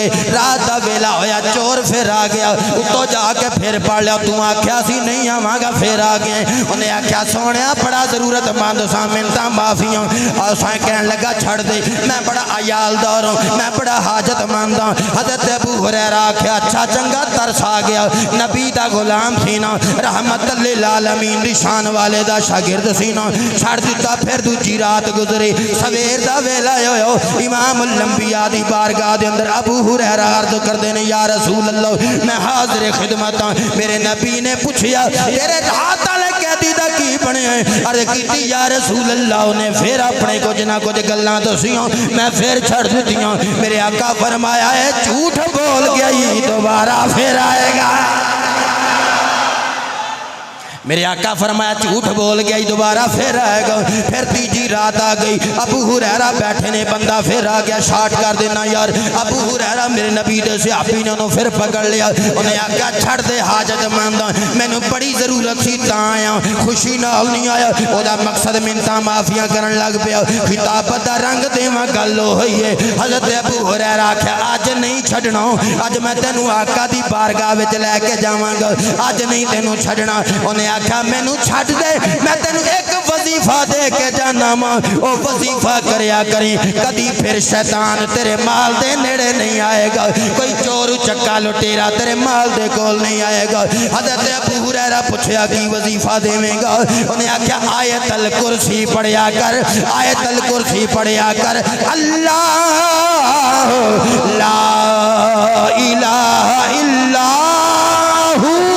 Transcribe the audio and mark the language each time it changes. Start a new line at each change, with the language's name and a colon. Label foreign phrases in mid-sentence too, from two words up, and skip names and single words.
Punjabi: رات دا ویلا ہویا، چور پھر آ گیا، اتوں جاکے پھر پڑھ لیا تو آکھیا سی نہیں آواں گا، پھر آ گئے. انہیں آکھیا سوہنیا بڑا ضرورتمند سا، منتاں معافیاں. اور ساں کہن لگا چھڈ دے، میں بڑا عیالدار ہوں، میں بڑا حاجتمند ہاں. حضرت ابو ہریرہ آکھیا اچھا چنگا ترس آ گیا، نبی دا غلام سی نا، رحمت للعالمین دی شان والے دا شاگرد سی نا، چھڈ دتا. پھر دوجی رات گزری، سویر دا ویلا ہویا، امام الانبیاء دی بارگاہ دے اندر ابو ہریرہ عرض کردے نے
Arabic: يا رسول الله
Punjabi: میں حاضر خدمت ہاں. میرے نبی نے پچھیا تیرے رات والے قیدی دا کی بنیا ہے? عرض کیتی
Arabic: يا رسول الله
Punjabi: نے پھر اپنے کچھ نہ کچھ گلاں دسیاں، میں پھر چھڈ دتیاں. میرے آقا فرمایا ہے جھوٹ بول گیا، دوبارہ پھر آئے گا. میرے آقا فرمایا جھوٹ بول گیا، دوبارہ پھر آئے گا. پھر تیجی رات آ گئی، ابو ہریرہ بیٹھے نے، بندہ پھر آ گیا، شارٹ کر دینا یار. ابو ہریرہ میرے نبی دے صحابی نے انہوں نے پھر پکڑ لیا. انہیں آکھیا چھڈ دے حاجتمند، مینوں بڑی ضرورت سی تاں آیا، خوشی نال نہیں آیا. اودا مقصد منتاں معافیاں کرن لگ پیا، خطابت دا رنگ دیواں گل ہوئی ہے. حضرت ابو ہریرہ آکھیا اج نہیں چھڈنا، اج میں تینوں آقا دی بارگاہ وچ لے کے جاواں گا، اج نہیں تینوں چھڈنا. انہیں آکھیا مینوں چھڈ دے، میں تینوں ایک وظیفہ دے کے جانا وا، او وظیفہ کریا کریں، کدی پھر شیطان تیرے مال دے نیڑے نہیں آئے گا، کوئی چور چکا لٹیرا تیرے مال دے کول نہیں آئے گا. حضرت ابو ہریرہ پچھیا کی وظیفہ دیوے گا? انہیں آکھیا آیت الکرسی پڑھیا کر، آیت الکرسی پڑھیا کر, आयतल कुर्सी पढ़िया कर,
Arabic: الله لا إله إلا هو